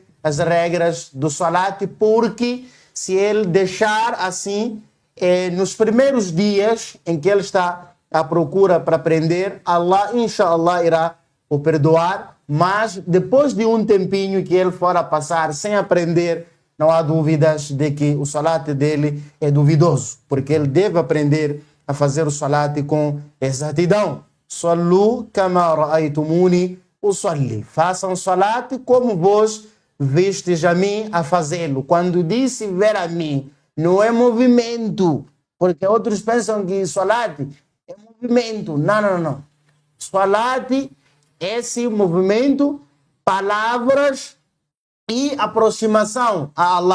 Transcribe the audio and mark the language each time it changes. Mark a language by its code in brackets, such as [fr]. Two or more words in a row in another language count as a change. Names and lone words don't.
[pt] as regras do salat, porque se ele deixar assim, nos primeiros dias em que ele está à procura para aprender, Allah, inshallah, irá o perdoar, mas depois de um tempinho que ele for a passar sem aprender, não há dúvidas de que o salat dele é duvidoso, porque ele deve aprender a fazer o salat com exatidão. [ar] صلوا كما رأيتموني أصلي. [pt] Façam salat como vós vistes a mim a fazê-lo. Quando disse ver a mim, não é movimento, porque outros pensam que salat é movimento. Não. Salat é esse movimento, palavras e aproximação a Allah.